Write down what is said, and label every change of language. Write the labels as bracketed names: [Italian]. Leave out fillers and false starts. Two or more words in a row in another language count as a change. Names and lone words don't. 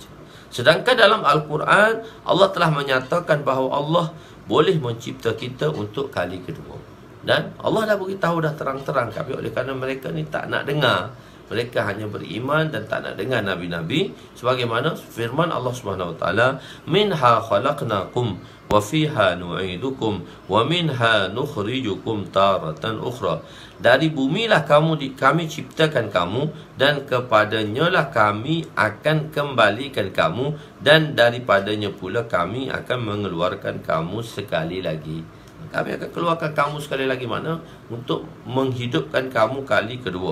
[Malay] Sedangkan dalam Al-Quran, Allah telah menyatakan bahawa Allah boleh mencipta kita untuk kali kedua. Dan Allah dah beritahu dah terang-terang, tapi oleh kerana mereka ni tak nak dengar, Mereka hanya beriman dan tak nak dengar nabi-nabi, sebagaimana firman Allah [Arabic] سبحانه وتعالى, منها خلقناكم وفيها نعيدكم ومنها نخرجكم تارة أخرى. [Malay] Dari bumilah kami ciptakan kamu, dan kepadanya lah kami akan kembalikan kamu, dan daripadanya pula kami akan mengeluarkan kamu sekali lagi. Kami akan keluarkan kamu sekali lagi, mana? Untuk menghidupkan kamu kali kedua.